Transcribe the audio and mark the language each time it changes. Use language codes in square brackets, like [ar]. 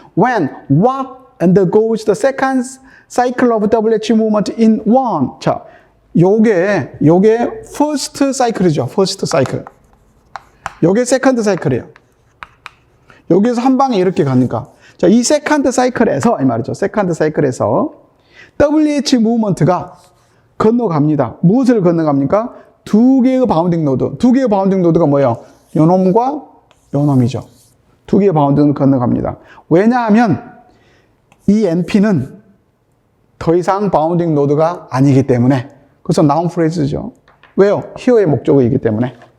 [en] When what undergoes the second cycle of WH movement in 1. [ko] 자, 요게 first cycle이죠. first cycle. 요게 second cycle이에요. 여기에서 한 방에 이렇게 가니까. 자, 이 second cycle에서, 이 말이죠. second cycle에서 WH movement가 건너갑니다. 무엇을 건너갑니까? 2개의 바운딩 노드. 2개의 바운딩 노드가 뭐예요? 요놈과 요놈이죠. 2개의 바운딩을 건너갑니다. 왜냐하면 이 NP는 더 이상 바운딩 노드가 아니기 때문에. 그래서 noun phrase죠. 왜요? here의 목적어이기 때문에.